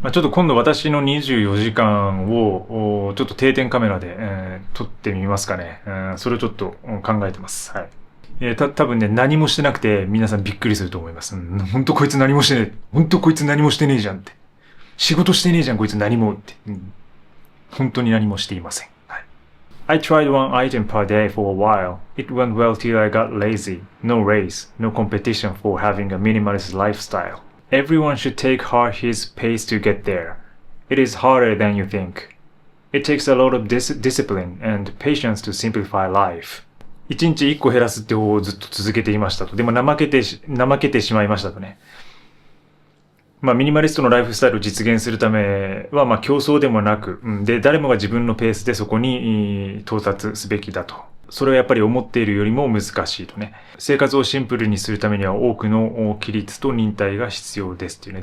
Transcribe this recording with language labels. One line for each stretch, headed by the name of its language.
Japanese: ちょっと今度私の24時間を、ちょっと定点カメラで、撮ってみますかね。それをちょっと考えてます。はい。多分ね、何もしてなくて皆さんびっくりすると思います。ほんとこいつ何もしてねえ。ほんとこいつ何もしてねえじゃんって。仕事してねえじゃんこいつ何もって。本当に何もしていません。
English: はい。I tried one item per day for a while. It went well till I got lazy. No race, no competition for having a minimalist lifestyle. Everyone should take heart his pace to get there. It is harder than you think. It takes a lot of discipline and patience to simplify life.
Japanese: 1日1個減らすって方をずっと続けていましたと。でも怠けてしまいましたとね。ミニマリストのライフスタイルを実現するためは、競争でもなく、で、誰もが自分のペースでそこに到達すべきだと。それはやっぱり思っているよりも難しいとね。生活をシンプルにするためには多くの規律と忍耐が必要ですっていうね。